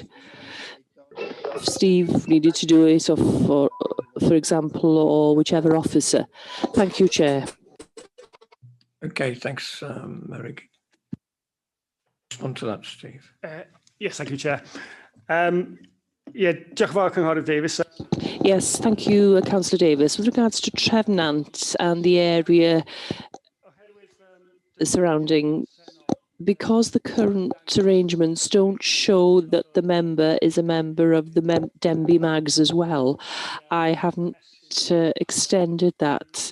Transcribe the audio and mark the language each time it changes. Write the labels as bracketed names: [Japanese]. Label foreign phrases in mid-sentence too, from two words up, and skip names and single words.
[English] If Steve needed to do it, or for example, or whichever officer. Thank you, Chair. Okay, thanks, Merrick. Respond to that, Steve. Yes, thank you, Chair. Yeah, [Welsh] diolch yn fawr, Cynghorydd Davies. [English] Yes, thank you, Councillor Davis. With regards to Trefnant and the area surrounding, because the current arrangements don't show that the member is a member of the Denby Mags as well, I haven't extended that.